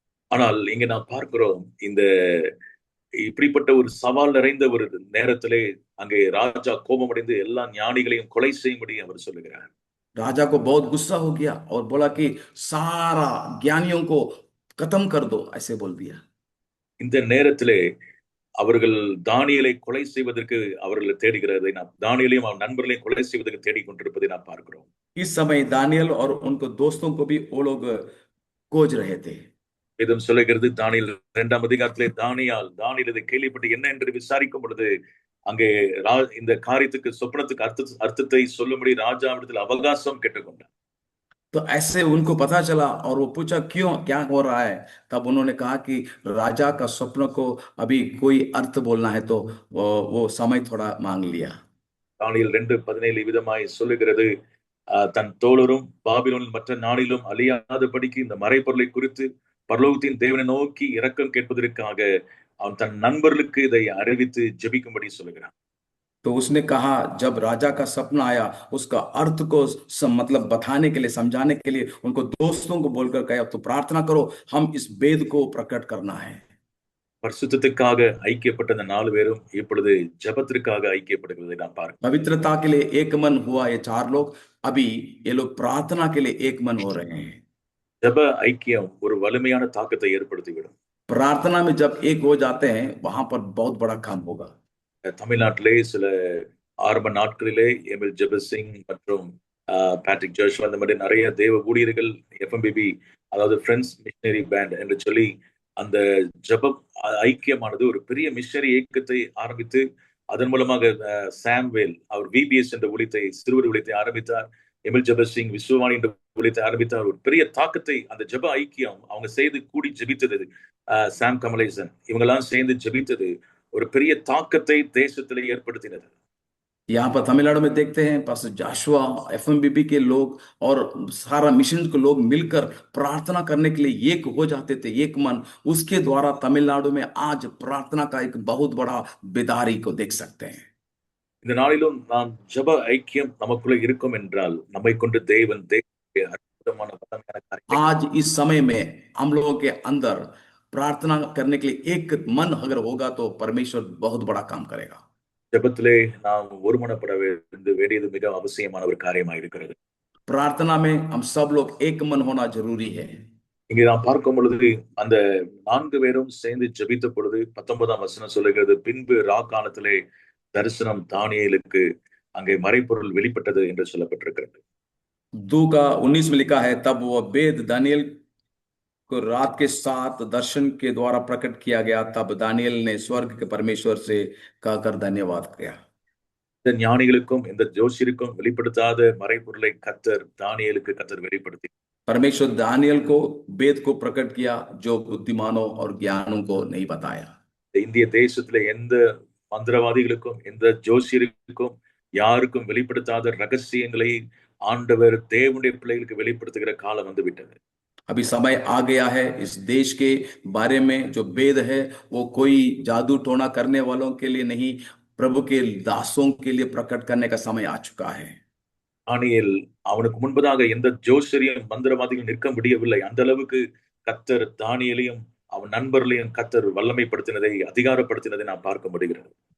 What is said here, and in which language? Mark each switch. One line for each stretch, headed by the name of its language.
Tamil: ஆனால் இங்க நாம் பார்க்கிறோம், இந்த இப்படிப்பட்ட ஒரு சவால் நிறைந்த ஒரு நேரத்திலே அங்கே ராஜா கோபமடைந்து எல்லா ஞானிகளையும் கொலை செய்யும்படி அவர் சொல்லுகிறார்.
Hindi: राजा को बहुत गुस्सा हो गया और बोला कि सारा ज्ञानियों को खत्म कर दो, ऐसे बोल दिया।
Tamil: இந்த நேரத்திலே அவர்கள் தானியேலை கொலை செய்வதற்கு அவர்களை தேடுகிறதை நாம், தானியேலையும் அவன் நண்பர்களையும் கொலை செய்வதற்கு தேடிக் கொண்டிருப்பதை நாம் பார்க்கிறோம்.
Hindi: इस समय दानियल और उनको दोस्तों को भी वो लोग खोज रहे थे।
Tamil: வேதம் சொல்லுகிறது, தானியேல் 2ஆம் அதிகாரத்திலே தானியேல் இதை கேள்விப்பட்டு என்ன என்று விசாரிக்கும் பொழுது அங்கே இந்த காரியத்துக்கு சொப்பனத்துக்கு அர்த்தத்தை சொல்லும்படி ராஜாவிடத்தில் அவகாசம் கேட்டுக்கொண்டார்.
Hindi: तो ऐसे उनको पता चला और वो पूछा क्यों, क्या हो रहा है। तब उन्होंने कहा कि राजा का स्वप्न को अभी कोई अर्थ बोलना है, तो वो समय थोड़ा मांग लिया।
Tamil: தானியேல் 2:17 விதமாய் சொல்லுகிறது, தன் தோழரும் பாபிலோனில் மற்ற நாளிலும் அழியாதபடிக்கு இந்த மறைபொருளை குறித்து பரலோகத்தின் தேவனை நோக்கி இரக்கம் கேட்பதற்காக அவன் தன் நண்பர்களுக்கு இதை அறிவித்து ஜெபிக்கும்படி சொல்லுகிறான்.
Hindi: तो उसने कहा जब राजा का सपना आया उसका अर्थ को मतलब बताने के लिए, समझाने के लिए उनको दोस्तों को बोलकर कहा तो प्रार्थना करो, हम इस वेद को प्रकट करना है।
Tamil: பரிசுத்தத்துக்காக ஐக்கியப்பட்ட அந்த 4 பேரும் இப்பொழுது ஜெபத்திற்காக ஐக்கியப்படுகிறதை நாம் பார்க்கிறோம்.
Hindi: पवित्रता के लिए एक मन हुआ ये 4 लोग, अभी ये लोग प्रार्थना के लिए एक मन हो रहे हैं।
Tamil: ஜெப ஐக்கியம் ஒரு வலிமையான தாக்கத்தை ஏற்படுத்திவிடும்.
Hindi: प्रार्थना में जब एक हो जाते हैं वहां पर बहुत बड़ा काम होगा।
Tamil: தமிழ்நாட்டிலே சில ஆரம்ப நாட்களிலே எமில் ஜெபசிங் மற்றும் பேட்ரிக் ஜோஷுவா அந்த மாதிரி நிறைய தேவ ஊழியர்கள் எஃப்எம்பிபி, அதாவது ஃப்ரெண்ட்ஸ் மிஷனரி பேண்ட் என்று சொல்லி அந்த ஜெபம் ஐக்கியமானது ஒரு பெரிய மிஷனரி இயக்கத்தை ஆரம்பித்து அதன் மூலமாக சாம்வேல் அவர் விபிஎஸ் என்ற ஊழியத்தை, சிறுவர் ஊழியத்தை ஆரம்பித்தார். எமில் ஜெபசிங் விஸ்வவாணி என்ற ஊழியத்தை ஆரம்பித்தார். ஒரு பெரிய தாக்கத்தை அந்த ஜெப ஐக்கியம் அவங்க செய்து கூடி ஜெபித்தது, சாம் கமலேசன் இவங்கெல்லாம் சேர்ந்து ஜெபித்தது ஒரு பெரிய தாக்கத்தை தேசத்திலே ஏற்படுத்தினது.
Hindi: यहाँ पर तमिलनाडु में देखते हैं पास्टर जाशुआ, एफएमबीबी के लोग और सारा मिशन के लोग मिलकर प्रार्थना करने के लिए एक हो जाते थे, एक मन। उसके द्वारा तमिलनाडु में आज प्रार्थना का एक बहुत बड़ा बेदारी को देख सकते हैं।
Tamil: இந்த நாளிலும் நாம் ஜெப ஐக்கியம் நமக்குள்ள இருக்கும் என்றால் நம்மை கொண்டு தேவன் அற்புதமான
Hindi: आज इस समय में हम लोगों के अंदर प्रार्थना करने के लिए एक मन अगर होगा तो परमेश्वर बहुत बड़ा काम करेगा।
Tamil: ஜெபத்திலே நாம் ஒருமனப்பட வேண்டியது மிக அவசியமான ஒரு காரியமாக இருக்கிறது.
Hindi: प्रार्थना में हम सब लोग एक मन होना जरूरी है।
Tamil: இங்கே நாம் பார்க்கும் பொழுது அந்த 4 பேரும் சேர்ந்து ஜெபித்த பொழுது 19ஆம் வசனம் சொல்லுகிறது, பின்பு ராக்காலத்திலே தரிசனம் தானியேலுக்கு அங்கே மறைபொருள் வெளிப்பட்டது என்று சொல்லப்பட்டிருக்கிறது.
Hindi: 2:19 में लिखा है, तब वो वेद दानियल को रात के 7 दर्शन के द्वारा प्रकट किया गया। तब दानियल ने स्वर्ग के परमेश्वर से कहकर धन्यवाद किया।
Tamil: இந்த ஞானிகளுக்கும் இந்த ஜோசியருக்கும் வெளிப்படுத்தாத மறைபொருளை தானியேலுக்கு கர்த்தர் வெளிப்படுத்தி
Hindi: परमेश्वर दानियल को वेद को प्रकट किया जो बुद्धिमानों और ज्ञानों को नहीं बताया।
Tamil: இந்திய தேசத்துல எந்த மந்திரவாதிகளுக்கும் எந்த ஜோசியருக்கும் யாருக்கும் வெளிப்படுத்தாத ரகசியங்களை ஆண்டவர் தேவனுடைய பிள்ளைகளுக்கு வெளிப்படுத்துகிற காலம் வந்து விட்டது.
Hindi: अभी समय आ गया है इस देश के बारे में, जो वेद है वो कोई जादू टोना करने वालों के लिए नहीं, प्रभु के दासों के लिए प्रकट करने का समय आ चुका है।
Tamil: தானியேல் அவனுக்கு முன்பதாக எந்த ஜோசியரையும் மந்திரவாதிகள் நிற்க முடியவில்லை. அந்த அளவுக்கு கர்த்தர் தானியேலையும் அவன் நண்பர்களையும் கர்த்தர் வல்லமைப்படுத்தினதை, அதிகாரப்படுத்தினதை நாம் பார்க்க முடிகிறது.